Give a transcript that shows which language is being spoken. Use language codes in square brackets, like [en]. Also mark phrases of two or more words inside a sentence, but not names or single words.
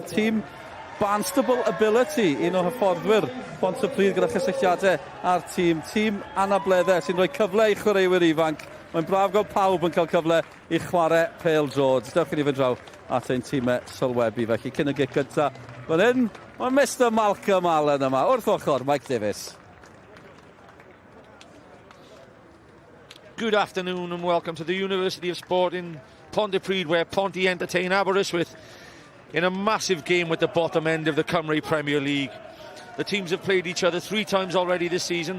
[cy] Tîm Barnstable Ability, un o hyfforddwyr Pontypridd gyda chysylltiadau ar tîm. Tîm anableddau sy'n rhoi cyfle I chwaraewyr ifanc. Mae'n braf gael pawb yn cael cyfle I chwarae pêl-drod. Dewch I ni fy draw at ein tîmau sylwebu. Felly cyn y gic gyda fan hyn, mae Mr Malcolm Allen yma. Wrth ochr, Mike Davies. [en] Good afternoon and welcome to the University of Sport in Pontypridd, where Ponty entertain Aberystwyth in a massive game at the bottom end of the Cymru Premier League. The teams have played each other 3 times already this season.